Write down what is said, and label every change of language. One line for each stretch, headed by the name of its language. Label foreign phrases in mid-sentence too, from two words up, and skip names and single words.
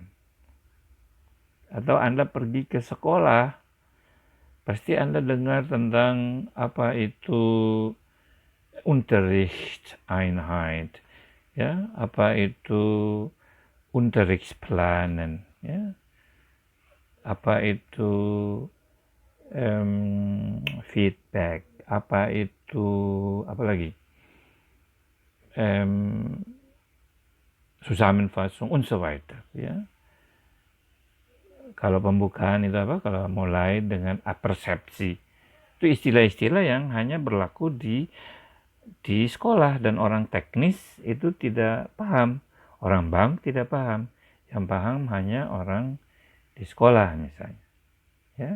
Indonesian: Atau Anda pergi ke sekolah, pasti Anda dengar tentang apa itu Unterrichtseinheit, ya, apa itu Unterrichtsplanen, ya, apa itu feedback, apa itu apa lagi,
German: Zusammenfassung und so weiter,
Indonesian: ya. Kalau pembukaan itu apa? Kalau mulai dengan persepsi, itu istilah-istilah yang hanya berlaku di sekolah, dan orang teknis itu tidak paham, orang bank tidak paham, yang paham hanya orang di sekolah misalnya, ya.